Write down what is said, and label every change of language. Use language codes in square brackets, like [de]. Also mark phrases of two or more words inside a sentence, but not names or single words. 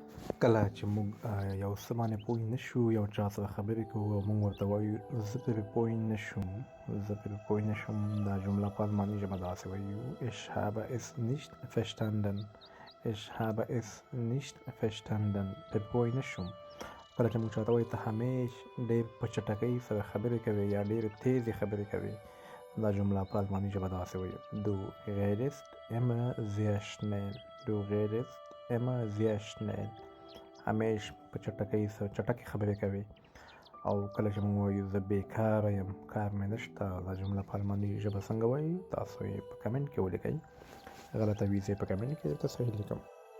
[ps] کله چې موږ یو څه باندې پوه نه شو، یو چا سره خبرې کوو او موږ ورته وایو زه پرې پوه نه شوم، دا جمله په الماني ژبه داسې وایو [de] ich habe es nicht verstanden. [ps] پرې پوه نه شوم. کله چې موږ چاته وایو ته همیش ډېر په چټکۍ سره خبرې کوې یا ډېرې تیزې خبرې کوې، دا جمله په الماني ژبه داسې وایو [de] du redest immer sehr schnell. [ps] همیش په چټکې خبرې کوي. او کله چې موږ وایو زه بیکاره یم، کار مې نشته، دا جمله په الماني ژبه څنګه وایي؟ تاسو یې په کمنټ کې ولیکئ. غلطه وي زه یې په کمنټ کې درته صحیح لیکم.